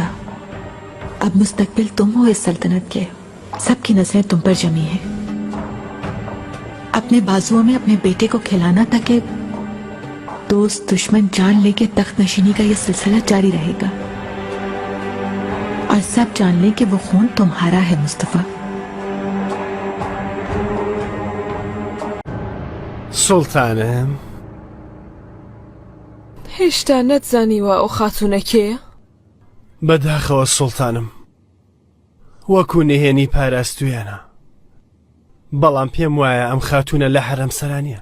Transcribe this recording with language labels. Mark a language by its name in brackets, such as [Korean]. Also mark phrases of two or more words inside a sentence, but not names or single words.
[Hindi] अब मुस्तकबिल तुम हो इस सल्तनत के, सबकी नजरें तुम पर जमी है। अपने बाजुओं में अपने बेटे को खिलाना ताकि दोस्त दुश्मन जान ले कि तख्त नशीनी का ये सिलसिला जारी रहेगा, और सब जान ले कि वो खून तुम्हारा है मुस्तफा। [Central Kurdish] سڵتانم هێشتا نەتزانیوە ئەو خاتوونە کێیە؟ بەداخەوە سڵتانم، وەکو نهێنی پاراستویانە، بەڵام پێم وایە ئەم خاتوونە لە حەرەم سەرانیە.